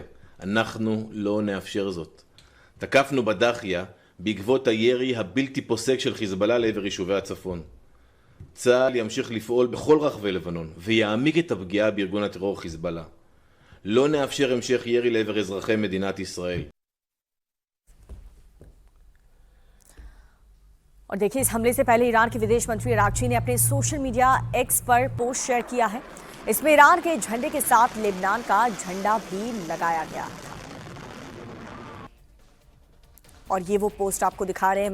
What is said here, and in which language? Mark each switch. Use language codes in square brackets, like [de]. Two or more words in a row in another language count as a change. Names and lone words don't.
[he] אנחנו לא נאפשר זאת. תקפנו בדחיה בעקבות הירי הבלתי פוסק של חיזבאללה לעבר יישובי הצפון. צה"ל ימשיך לפעול בכל רחבי לבנון ויעמיק את הפגיעה בארגון הטרור חיזבאללה. לא נאפשר המשך ירי לעבר אזרחי מדינת ישראל. [hi] और देखिए इस हमले से पहले ईरान के विदेश मंत्री अरागची ने अपने [en] social media [hi] एक्स पर पोस्ट शेयर किया है। इसमें ईरान के झंडे के साथ लेबनान का झंडा भी लगाया गया था। और ये वो पोस्ट आपको दिखा रहे हैं।